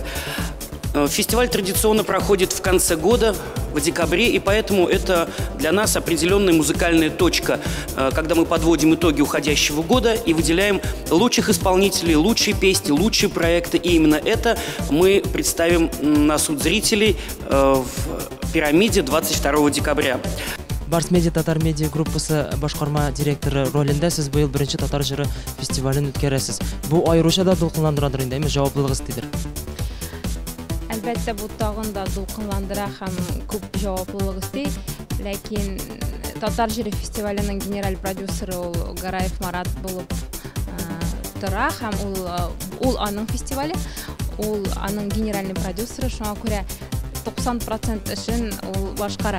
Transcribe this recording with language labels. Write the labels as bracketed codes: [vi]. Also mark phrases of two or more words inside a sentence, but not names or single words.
[ru] Фестиваль традиционно проходит в конце года, в декабре, и поэтому это для нас определенная музыкальная точка, когда мы подводим итоги уходящего года и выделяем лучших исполнителей, лучшие песни, лучшие проекты. И именно это мы представим на суд зрителей в «Пирамиде» 22 декабря. [tt] Барс Медиа Татар медиа группасы башкарма директоры ролендә сез быел беренче Татар җыры фестивален үткәрәсез. Бу айрыша да дулкынландырадыр инде, җаваплылыгыз тидер. Әлбәттә, бу тагын да дулкынландыра һәм күп җаваплылык исти. Ләкин Татар җыры фестиваленең генераль продюсеры ул Гараев Марат булып тора һәм ул аның фестивале, ул аның генеральный продюсеры, шуңа күрә 90% эшен ул башкара.